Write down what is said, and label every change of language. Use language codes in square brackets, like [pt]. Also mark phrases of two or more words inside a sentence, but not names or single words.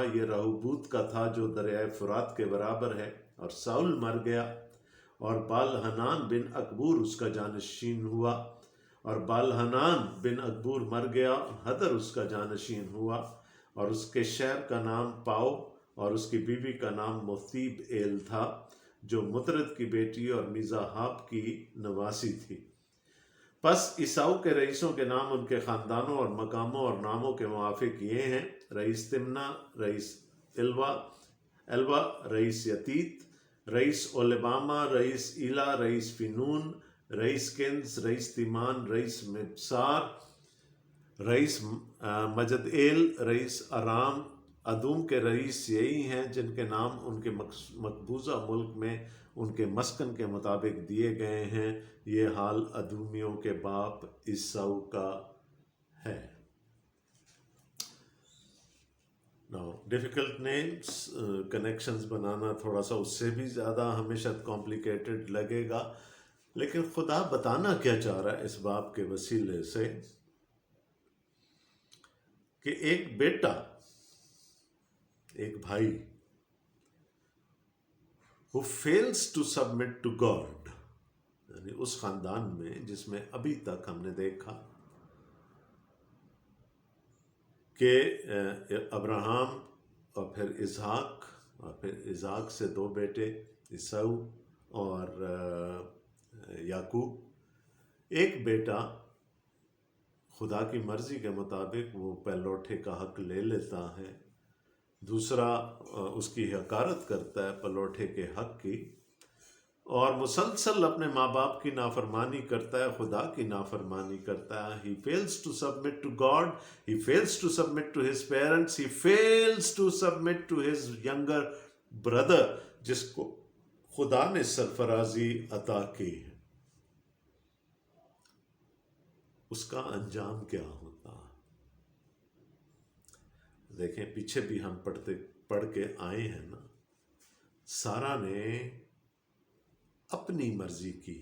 [ur] یہ رہوبوت کا تھا جو دریائے فرات کے برابر ہے، اور ساؤل مر گیا، اور بالحنان بن اکبور اس کا جانشین ہوا، اور بالحنان بن اکبور مر گیا، اور حدر اس کا جانشین ہوا، اور اس کے شہر کا نام پاؤ، اور اس کی بیوی کا نام مثیب ایل تھا جو مطرد کی بیٹی اور میزاحاب کی نواسی تھی۔ پس عیساؤ کے رئیسوں کے نام ان کے خاندانوں اور مقاموں اور ناموں کے موافق یہ ہیں: رئیس تمنا، رئیس الوا، رئیس یتیت، رئیس اولیباما، رئیس ایلا، رئیس فینون، رئیس کنز، رئیس تیمان، رئیس مبسار، رئیس مجدیل، رئیس ارام۔ ادوم کے رئیس یہی ہیں جن کے نام ان کے مقبوضہ ملک میں ان کے مسکن کے مطابق دیے گئے ہیں۔ یہ حال ادومیوں کے باپ عیساؤ کا ہے۔ [en] difficult names, [ur] کنیکشنز بنانا تھوڑا سا اس سے بھی زیادہ ہمیشہ کمپلیکیٹڈ لگے گا، لیکن خدا بتانا کیا چاہ رہا ہے اس باپ کے وسیلے سے کہ ایک بیٹا، ایک بھائی [en] who fails to submit to God، [ur] یعنی اس خاندان میں جس میں ابھی تک ہم نے دیکھا کہ ابراہم اور پھر اسحاق، اور پھر اسحاق سے دو بیٹے عیساؤ اور یعقوب، ایک بیٹا خدا کی مرضی کے مطابق وہ پلوٹے کا حق لے لیتا ہے، دوسرا اس کی حقارت کرتا ہے پلوٹے کے حق کی، اور مسلسل اپنے ماں باپ کی نافرمانی کرتا ہے، خدا کی نافرمانی کرتا ہے۔ [en] He fails to submit to God, he fails to submit to his parents, he fails to submit to his younger brother [ur] جس کو خدا نے سرفرازی عطا کی ہے۔ اس کا انجام کیا ہوتا. دیکھیں پیچھے بھی ہم پڑھ کے آئے ہیں نا، سارا نے اپنی مرضی کی،